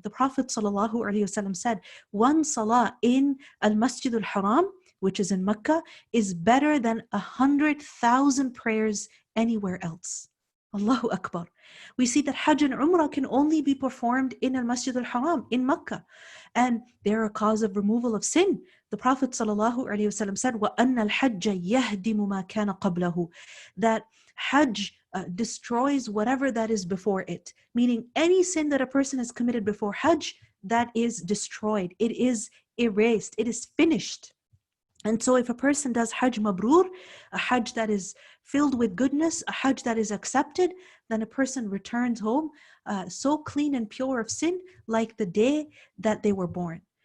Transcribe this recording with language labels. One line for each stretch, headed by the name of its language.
English: The Prophet sallallahu alaihi wasallam said, one salah in Al-Masjid al-Haram, which is in Makkah, is better than 100,000 prayers anywhere else. Allahu Akbar. We see that Hajj and Umrah can only be performed in Al-Masjid al-Haram, in Makkah. And they're a cause of removal of sin. The Prophet ﷺ said,
Arabic: وَأَنَّ الْحَجَّ يَهْدِمُ مَا كَانَ قَبْلَهُ.
English: That Hajj destroys whatever that is before it. Meaning any sin that a person has committed before Hajj, that is destroyed. It is erased. It is finished. And so if a person does Hajj Mabrur, a Hajj that is filled with goodness, a Hajj that is accepted, then a person returns home so clean and pure of sin like the day that they were born.